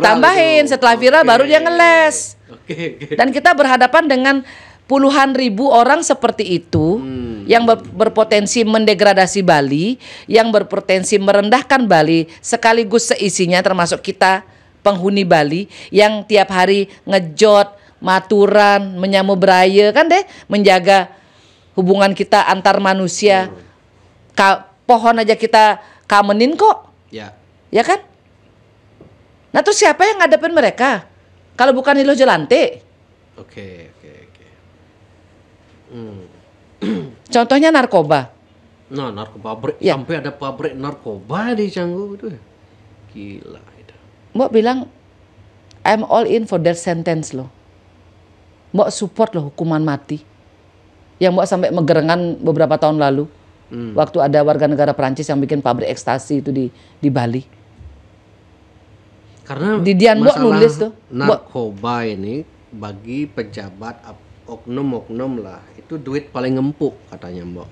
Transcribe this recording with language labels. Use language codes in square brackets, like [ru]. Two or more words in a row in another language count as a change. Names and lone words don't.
[id] Setelah viral baru dia ngeles. Dan kita berhadapan dengan puluhan ribu orang seperti itu yang berpotensi mendegradasi Bali, yang berpotensi merendahkan Bali, sekaligus seisinya termasuk kita penghuni Bali yang tiap hari ngejot, maturan, [ban] menyamu beraya [id] kan deh, menjaga hubungan kita antar manusia. Pohon aja kita kamenin kok. Ya kan? Nah terus siapa yang ngadepin mereka? Kalau bukan Niluh Jelantik. Oke. Contohnya narkoba. Nah, narkoba sampai ada pabrik narkoba di Canggu itu. Gila itu. Mbak bilang [en] I'm all in for death sentence [id] loh. Mbak support loh hukuman mati. Yang Mbak sampai megerengan beberapa tahun lalu. Waktu ada warga negara Perancis yang bikin pabrik ekstasi itu di Bali. Karena Didian Mbak nulis tuh. Narkoba ini bagi pejabat oknum-oknum lah, itu duit paling empuk katanya Mbok.